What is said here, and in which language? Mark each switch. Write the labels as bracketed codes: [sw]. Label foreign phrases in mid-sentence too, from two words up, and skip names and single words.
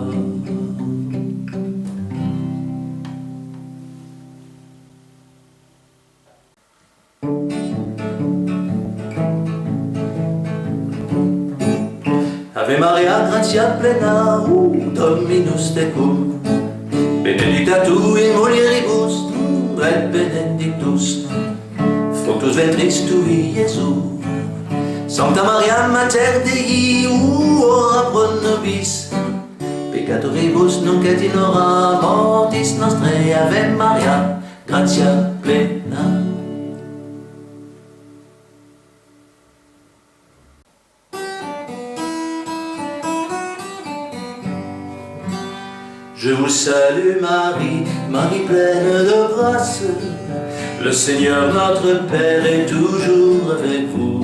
[la] Ave Maria, gratia plena, Dominus tecum, benedicta tu in mulieribus, et benedictus fructus ventris tui, Iesus. Sancta Maria, Mater Dei, ora pro nobis peccatoribus, nunc et in hora mortis nostrae. Ave Maria, gratia plena. [fr] Je vous salue Marie, Marie pleine de grâce, le Seigneur notre Père est toujours avec vous.